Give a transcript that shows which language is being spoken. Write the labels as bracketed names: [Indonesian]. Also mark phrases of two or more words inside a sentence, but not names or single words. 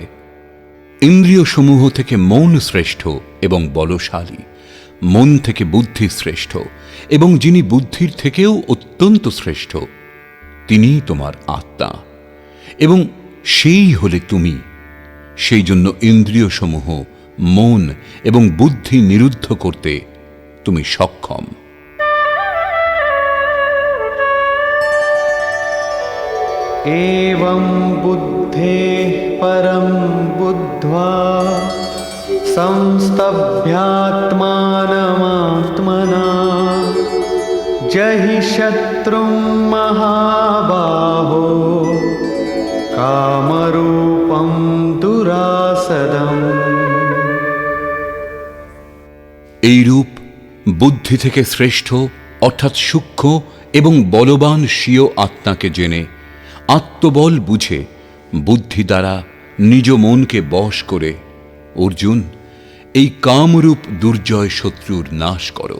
[Bangla] ইন্দ্রিয় সমূহ থেকে মন শ্রেষ্ঠ এবং বলশালী, মন থেকে বুদ্ধি শ্রেষ্ঠ, এবং যিনি বুদ্ধির থেকেও অত্যন্ত শ্রেষ্ঠ তিনিই তোমার আত্মা, এবং সেই হলে তুমি। সেই জন্য ইন্দ্রিয় সমূহ, মন এবং বুদ্ধি নিরুদ্ধ করতে তুমি সক্ষম। [Sanskrit] एवं बुद्धेः परं बुद्ध्वा संस्तभ्यात्मानमात्मना जहि शत्रुं महाबाहो कामरूपं दुरासदम्। [Bangla] এই রূপ বুদ্ধি থেকে শ্রেষ্ঠ অর্থাৎ সূক্ষ্ম এবং বলবান স্বীয় আত্মাকে জেনে, আত্মবল বুঝে, বুদ্ধি দ্বারা নিজ মনকে বশ করে অর্জুন এই কামরূপ দুর্জয় শত্রুর নাশ করো।